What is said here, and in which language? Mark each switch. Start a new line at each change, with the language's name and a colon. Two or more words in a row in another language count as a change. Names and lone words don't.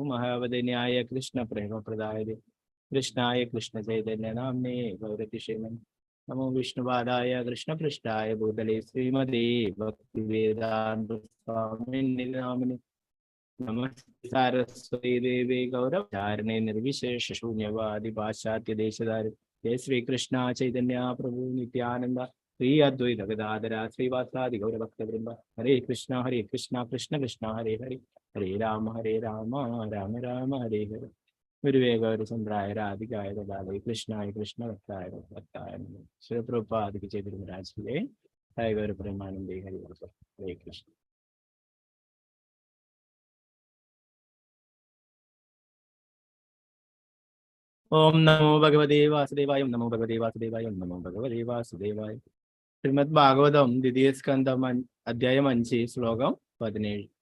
Sanskrit: महावदन्याय कृष्णप्रेमप्रदाय कृष्णाय कृष्णचैतन्यनाम्ने गौरतिशेमन् नमो विष्णुपादाय कृष्णपृष्ठाय भूतले श्रीमते भक्तिवेदान्त स्वामिने नामिने नमस्ते सारस्वती देवे गौरवचारिणे निर्विशेष शून्यवादी पाश्चात्य देशधारि जय श्री कृष्ण चैतन्य प्रभु नित्यानंद श्री अद्वैत गदाधर श्रीवासादि गौरभक्तवृंद हरे कृष्ण कृष्ण कृष्ण हरे हरे, हरे राम राम राम हरे हरे. गुरुवे गौरचंद्राय राधिकाय ददाले कृष्णाय कृष्ण भक्ताय भक्ताय नमः.
Hindi: श्री प्रभुपाद की जय. गुरु महाराज की जय.
Sanskrit: जय गौर प्रेमानंदे हरि हरे कृष्ण. ओम नमो भगवते वासुदेवाय, नमो भगवते वासुदेवाय, नमो भगवते वासुदेवाय.
Malayalam: ശ്രീമദ് ഭാഗവതം ദ്വിതീയ സ്കന്ദം അധ്യായം 5 ശ്ലോകം 17.